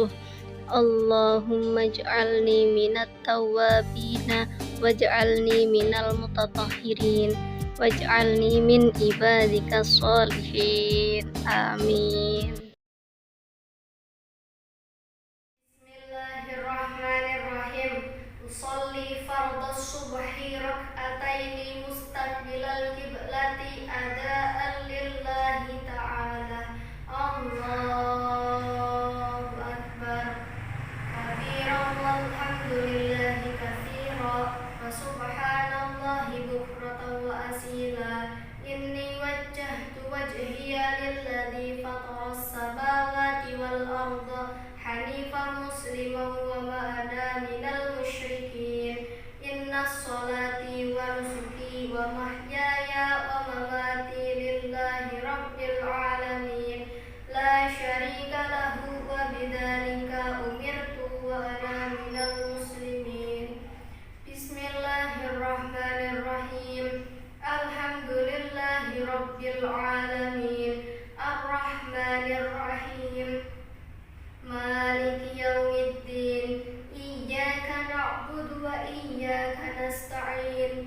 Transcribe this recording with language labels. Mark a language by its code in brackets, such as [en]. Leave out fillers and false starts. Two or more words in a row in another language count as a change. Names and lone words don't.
[ar] اللهم اجعلني من التوابين واجعلني من المتطهرين واجعلني من عبادك الصالحين. Amin. أصلي فرض الصبح ركعتين مستقبل القبلة أداء لله تعالى. الله أكبر كبيرا والحمد لله كثيرا وسبحان الله بكرة وأصيلا. إني وجهت وجهي للذي فطر السماوات والأرض حنيفا مسلما وما أنا من المشركين. إن صلاتي ونسكي ومحياي ومماتي لله رب العالمين لا شريك له وبذلك أمرت وأنا من المسلمين. بسم الله الرحمن الرحيم الحمد لله رب العالمين الرحمن الرحيم مالك يوم الدين. إياك نعبد وإياك نستعين.